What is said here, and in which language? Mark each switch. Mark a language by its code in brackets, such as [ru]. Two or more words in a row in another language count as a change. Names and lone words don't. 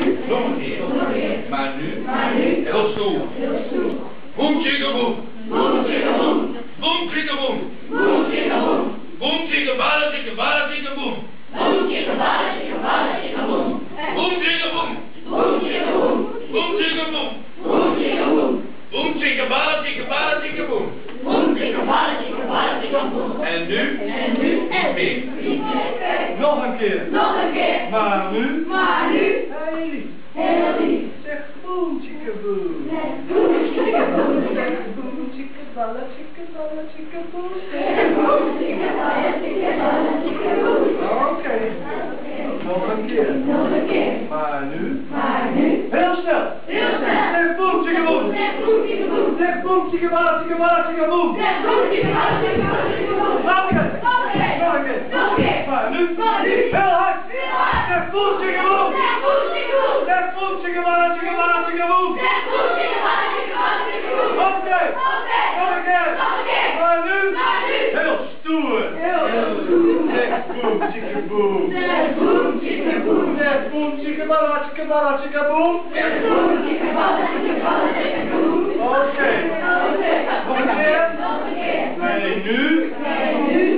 [nl] Nog een keer. Maar nu. Heel stoer. Boem, chicka, boem. Boem, chicka, boem. Boem, chicka, boem. Boem, chicka, boem. Boem, chicka, bala, chicka, bala, chicka, boem. Boem, chicka, bala, chicka, bala, chicka, boem. Boem, chicka, boem. Boem, chicka, boem. Boem, chicka, boem. Boem, chicka, boem. Boem, chicka, bala, chicka, bala, chicka, boem. Boem, chicka, bala, chicka, bala, chicka, boem. En nu? Niet meer. Nog een keer. Maar nu? Heel lief. Zeg boem, chicka boem. Boem, chicka boem. Zeg boem, chicka balla, chicka balla, chicka boem. Boem, chicka balla, chicka balla, chicka boem. Oké. Nog een keer. Maar nu? Heel snel. Zeg boem, chicka boem. Zeg boem, chicka balla, chicka balla, chicka boem. Nog een keer. Maar nu? Heel hard. Zeg boem, chicka boem. Zeg boem, chicka balla, chicka balla, chicka boem. Oké. Nog een keer. Maar nu? Heel stoer. Zeg boem, chicka boem. Zeg boem, chicka balla, chicka balla, chicka boem. Oké. Nog een keer. Nee, nu?